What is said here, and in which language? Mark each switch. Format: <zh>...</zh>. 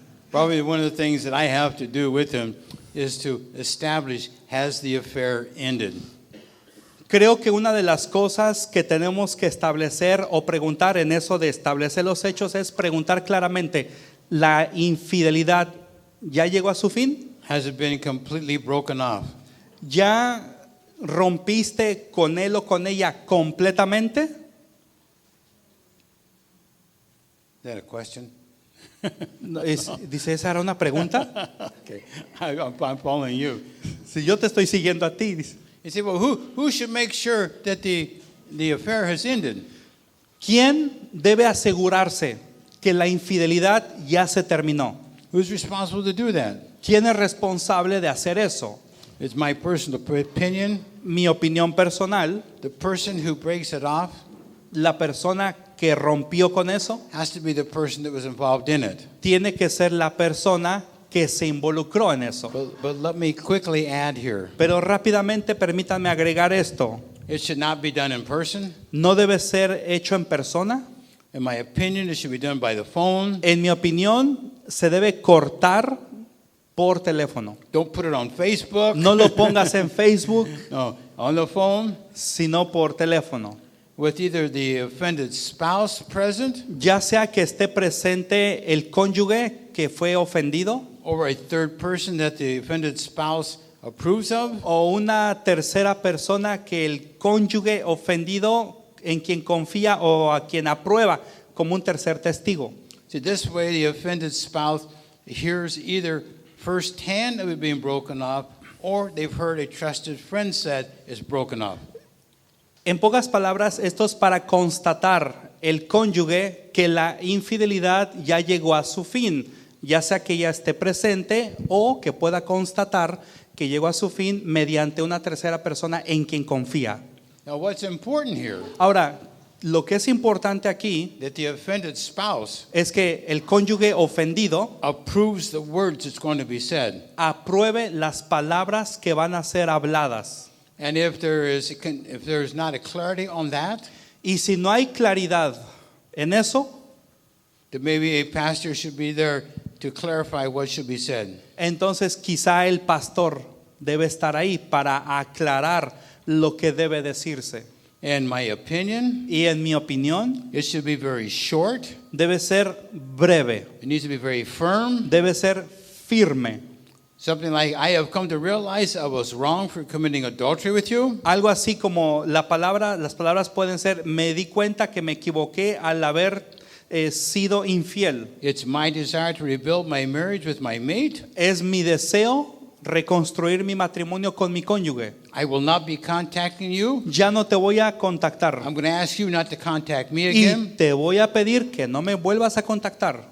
<en>Probably one of the things that I have to do with him is to establish, has the affair ended?</en> <es>Creo que una de las cosas que tenemos que establecer o preguntar en eso de establecer los hechos es preguntar claramente, ¿la infidelidad ya llegó a su fin?</es> <en>Has it been completely broken off?</en> <es>¿Ya rompiste con él o con ella completamente?</es> <en>Is that a question?</en> <es>Dice, ¿esa era una pregunta?</es> <en>Okay, I'm following you.</en> <es>Si yo te estoy siguiendo a ti, dice.</es> <en>You say, well, who should make sure that the affair has ended?</en> <es>¿Quién debe asegurarse que la infidelidad ya se terminó?</es> <en>Who's responsible to do that?</en> <es>¿Quién es responsable de hacer eso?</es> <en>It's my personal opinion.</en> <es>Mi opinión personal,</es> <en>The person who breaks it off</en> <es>la persona que rompió con eso</es> <en>has to be the person that was involved in it.</en> <es>tiene que ser la persona que se involucró en eso.</es> <en>But let me quickly add here.</en> <es>Pero rápidamente permítanme agregar esto.</es> <en>It should not be done in person.</en> <es>No debe ser hecho en persona.</es> <en>In my opinion, it should be done by the phone.</en> <es>En mi opinión, se debe cortar por teléfono.</es> <en>Don't put it on Facebook.</en> <es>No lo pongas en Facebook,</es> <en>No, on the phone</en> <es>sino por teléfono.</es> <en>with either the offended spouse present</en> <es>Ya sea que esté presente el cónyuge que fue ofendido</es> <en>or a third person that the offended spouse approves of.</en> <es>o una tercera persona que el cónyuge ofendido en quien confía o a quien aprueba como un tercer testigo.</es> <en>See, this way the offended spouse hears either firsthand of it being broken off or they've heard a trusted friend said it's broken off.</en> <es>En pocas palabras, esto es para constatar el cónyuge que la infidelidad ya llegó a su fin, ya sea que ya esté presente o que pueda constatar que llegó a su fin mediante una tercera persona en quien confía.</es> <en>Now what's important here,</en> <es>Ahora, lo que es importante aquí</es> <en>that the offended spouse</en> <es>es que el cónyuge ofendido</es> <en>approves the words that's going to be said.</en> <es>apruebe las palabras que van a ser habladas.</es> <en>And if there's not a clarity on that,</en> <es>Y si no hay claridad en eso,</es> <en>then maybe a pastor should be there to clarify what should be said.</en> <es>entonces quizá el pastor debe estar ahí para aclarar lo que debe decirse.</es> <en>In my opinion,</en> <es>Y en mi opinión,</es> <en>it should be very short.</en> <es>debe ser breve,</es> <en>It needs to be very firm.</en> <es>debe ser firme.</es> <en>Something like, I have come to realize I was wrong for committing adultery with you.</en> <es>Algo así como las palabras pueden ser, me di cuenta que me equivoqué al haber sido infiel.</es> <en>It's my desire to rebuild my marriage with my mate.</en> <es>Es mi deseo reconstruir mi matrimonio con mi cónyuge.</es> <en>I will not be contacting you.</en> <es>Ya no te voy a contactar.</es> <en>I'm going to ask you not to contact me</en> <es>Y</es> <en>again.</en> <es>te voy a pedir que no me vuelvas a contactar.</es>